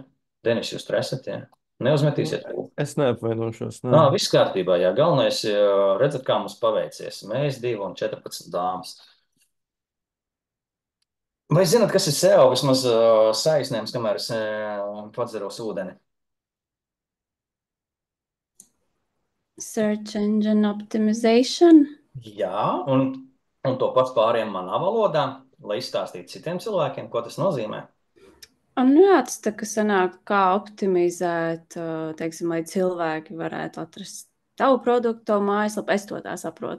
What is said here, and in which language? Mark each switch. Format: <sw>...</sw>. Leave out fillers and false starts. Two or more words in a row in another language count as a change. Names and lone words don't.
<lv>Denis, jūs tur esat, ja? Neuzmetīsiet pūli. Es neapvainošos. Ne. Viss kārtībā, jā. Galvenais, redzat, kā mums paveicies. Mēs 2 un 14 dāmas. Vai zināt, kas ir SEO? Vismaz saīsnējums, kamēr es padzeros ūdeni.</lv> <en>Search engine optimization.</en> <lv>Jā, un to pats pāriem manā valodā, lai izstāstītu citiem cilvēkiem, ko tas nozīmē. Nu jā, tas tā kā sanāk, kā optimizēt, teiksim, lai cilvēki varētu atrast tavu produktu, tavu mājaslapu. Es to tā saprotu.</lv>